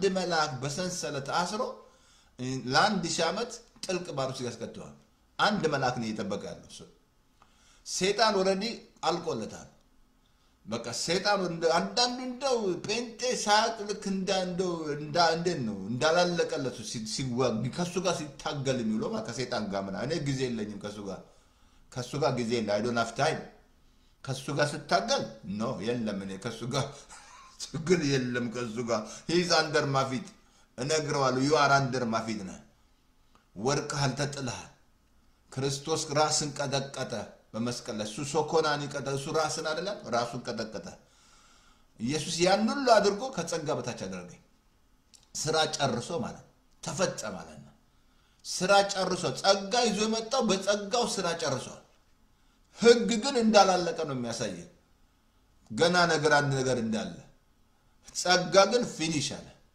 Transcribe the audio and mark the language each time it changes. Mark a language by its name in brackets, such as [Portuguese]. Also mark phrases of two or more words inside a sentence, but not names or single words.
[Amharic] መልአክ በሰንሰለት አስሮ ለአንድ ሺህ ዓመት ጥልቅ ባር ውስጥ ያስቀጥተዋል አንድ መልአክ ነው እየጠበቀ ያለው ሰይጣን ወረዲ አልቆለታል በቃ ሰይጣን አንዳንዱ እንደው ጴንጤ ሳቅ ልክ እንደው ነው እንዳላለቀለቱ ሲዋግ ከሱ ጋር ሲታገል የሚለው ማለት ከሰይጣን ጋር ምና እኔ ጊዜ የለኝም ከሱ ጋር ጊዜ የለ [English] I don't have time [Amharic] ከሱ ጋር ስታገል ነው የለም እኔ ከሱ ጋር ችግር የለም ከሱ ጋር [English] he's under my feet [Amharic] እነግረዋለሁ [English] you are under my [Amharic] feet ነህ ወርቅሃል ተጥለሃል ክርስቶስ ራስን ቀጠቀጠ በመስቀል ላይ እሱ ሶኮናን ቀጠቀጠ እሱ ራስን አይደለም ራሱን ቀጠቀጠ ኢየሱስ ያን ሁሉ አድርጎ ከጸጋ በታች አደረገኝ ስራ ጨርሶ ማለት ተፈጸመ ማለት ነው ስራ ጨርሶ ጸጋ ይዞ የመጣው በጸጋው ስራ ጨርሷል ህግ ግን እንዳላለቀ ነው የሚያሳየው ገና አንድ ነገር እንዳለ ጸጋ ግን ፊኒሽ አለ